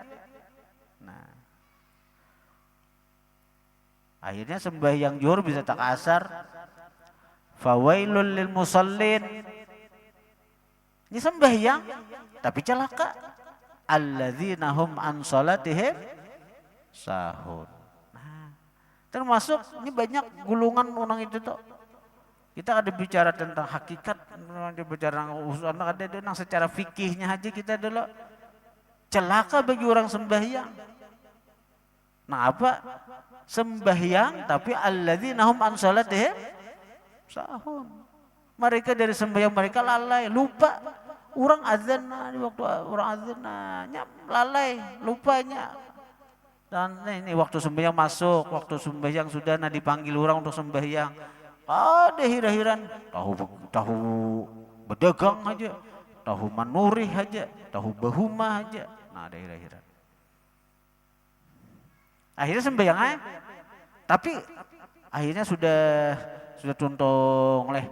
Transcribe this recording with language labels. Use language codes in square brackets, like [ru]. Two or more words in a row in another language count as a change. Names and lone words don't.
[bjn] Nah, akhirnya sembahyang juhur bisa tak asar. [ar] Fawailul lil musallin. [id] Ini sembahyang tapi celaka. [ar] Alladzina hum an salatihim sahun. [bjn] Nah, termasuk ini banyak gulungan orang itu tuh. [id] Kita ada bicara tentang hakikat, ada bicara usul, ada tentang secara fikihnya aja kita dulu. Celaka bagi orang sembahyang. Nah apa? Sembahyang tapi [ar] alladzina hum an salatihim sahun. [id] Mereka dari sembahyang mereka lalai, lupa. Orang azan di waktu orang azan lalai, lupanya. Dan ini waktu sembahyang masuk, waktu sembahyang sudah dipanggil orang untuk sembahyang. [bjn] Ada hira-hiran, tahu berdagang aja, tahu manurih aja, tahu bahumah aja. Nah ada hira-hiran. Akhirnya sembahyang aja. Tapi akhirnya sudah tuntung leh.